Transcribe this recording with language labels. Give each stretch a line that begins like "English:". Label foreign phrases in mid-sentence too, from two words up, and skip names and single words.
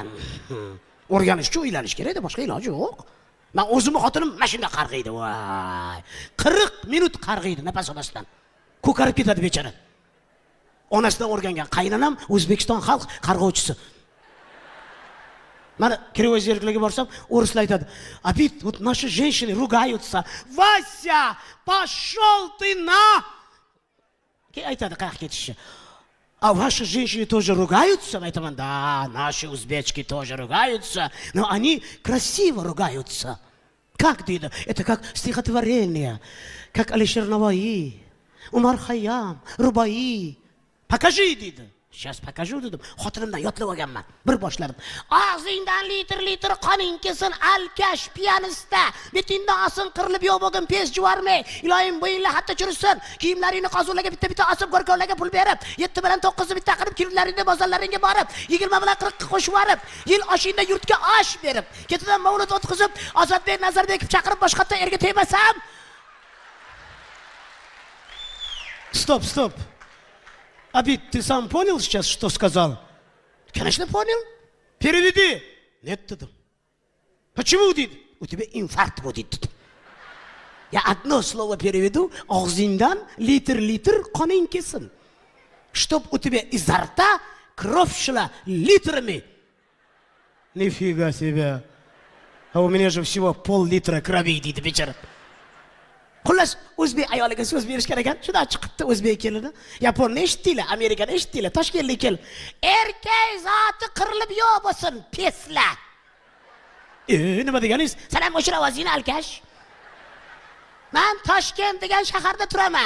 Uzbek: O'rganish uchun uylanish kerak-da, boshqa iloji yo'q. Men o'zimni xotinim mana shunday qarg'iydi, voy. 40 minut qarg'iydi nafas olmasdan. Ko'karib ketadi bechara. Onasidan o'rgangan qaynonam O'zbekiston xalq qarg'ovchisi. Mana Кривой зеркалga borsam, o'rislar aytadi: "Abid,
Russian: вот наши женщины ругаются. Вася, пошел ты на!"
Uzbek: Aytadi qayerga ketishni.
Russian: "А ваши женщины тоже ругаются?" Aytaman: "Да, наши узбечки тоже ругаются, но они красиво ругаются." Как deydi? Это как стихотворение, как Алишер Наваи, Umar Khayyam, Rubai. Покажи deydi. Сейчас покажу dedim.
Uzbek: Xotinimdan yotlab olganman. Bir boshladim. Og'zingdan litr qoning kelsin,
Russian: алкаш пианиста.
Uzbek: Betingdan osin qirilib yo'q bo'lgan pes juvarmay. Iloyim bo'yinglar hatto churishsin. Kiyimlaringni qozonlarga bitta osib, go'rkonlarga pul berib, 7 bilan 9 bitta qilib kiyimlaringni bozorlaringga borib, 20 bilan 40 qo'shib borib, yil oshingda yurtga osh berib, ketidan mavlud o'tkazib, Ozodbek Nazarbekov chaqirib boshqa yerda erga tegmasam.
Russian: Stop. Обид, ты сам понял сейчас, что сказал? Конечно, понял. Переведи. Нет, dedim. Почему, дед? У тебя инфаркт будет. Я одно слово переведу,
Uzbek: og'zingdan litr qoning kelsin.
Russian: Чтоб у тебя изо рта кровь шла литрами. Нифига себе. А у меня же всего пол-литра крови,
Uzbek: deydi bechora. Xullas, o'zbek ayoliga so'z berishgan ekan, shundan chiqibdi o'zbek kelini. Yaponni eshitdinglar, Amerikani eshitdinglar, Toshkentga kel. Erkak zoti qirilib yo'q bo'lsin, peslar. Nima deganingiz? Sen ham o'sha ovozingni alkash. Men Toshkent degan shaharda turaman.